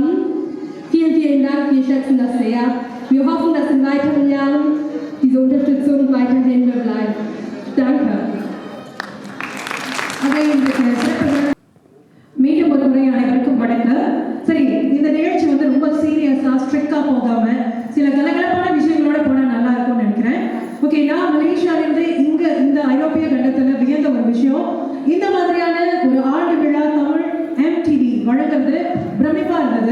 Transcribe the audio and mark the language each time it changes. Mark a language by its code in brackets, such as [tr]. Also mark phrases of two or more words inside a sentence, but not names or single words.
[de] Vielen, vielen Dank, wir schätzen das sehr. Wir hoffen, dass in weiteren Jahren diese Unterstützung weiterhin bleibt. Danke. [ta] மீண்டும் ஒரு முறை அனைவருக்கும் வணக்கம். சரி, இந்த நிகழ்ச்சி வந்து ரொம்ப [en] serious-aa strict-aa [ta] போகாம சில கலகலப்பான விஷயங்களோட போனா நல்லா இருக்கும்னு நினைக்கிறேன். ஓகே, நான் மலேசியாவிலிருந்து இங்க இந்த ஐரோப்பிய கண்டத்துல வியந்த ஒரு விஷயம், இந்த மாதிரியான ஒரு ஆண்டு விழா தமிழ் MTV வழங்குறது பிரமிப்பா இருந்தது.